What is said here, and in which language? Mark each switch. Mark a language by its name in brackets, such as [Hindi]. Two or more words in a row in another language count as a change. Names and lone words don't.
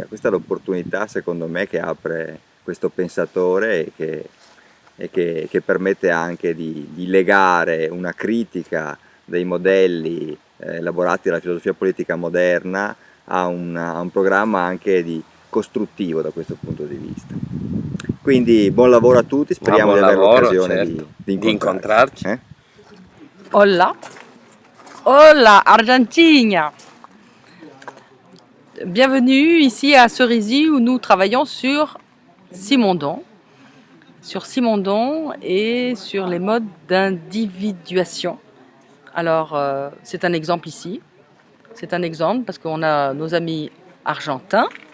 [Italian] Questa è l'opportunità, secondo me, che apre questo pensatore e che permette anche di legare una critica dei modelli elaborati dalla filosofia politica moderna a un programma anche costruttivo da questo punto di vista. Quindi buon lavoro a tutti, speriamo di avere l'occasione certo, di incontrarci. [Spanish] Hola, hola Argentina. [French] Bienvenue ici à Cerisy où nous travaillons sur Simondon et sur les modes d'individuation. Alors c'est un exemple ici, c'est un exemple parce qu'on a nos amis argentins.